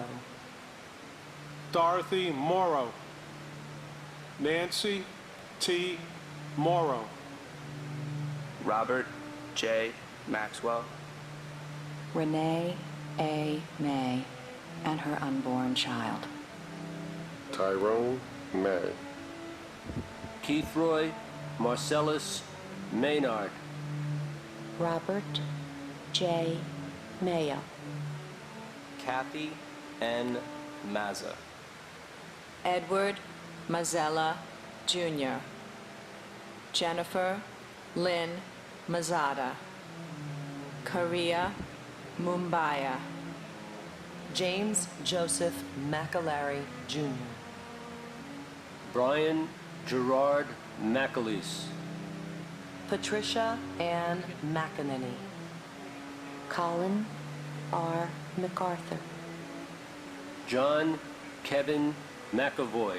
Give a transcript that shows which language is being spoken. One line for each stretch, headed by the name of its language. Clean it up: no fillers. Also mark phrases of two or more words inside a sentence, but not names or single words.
English: Dorothy Morrow. Nancy T. Morrow. Robert J. Maxwell. Renee A. May and her unborn child. Tyrone May. Keithroy Marcellus Maynard. Robert J. Mayo. Kathy N. Mazza. Edward Mazzella, Jr. Jennifer Lynn Mazzada. Korea Mumbaya. James Joseph McAlary, Jr. Brian Gerard McAleese. Patricia Ann McEnany. Colin R. MacArthur. John Kevin McAvoy.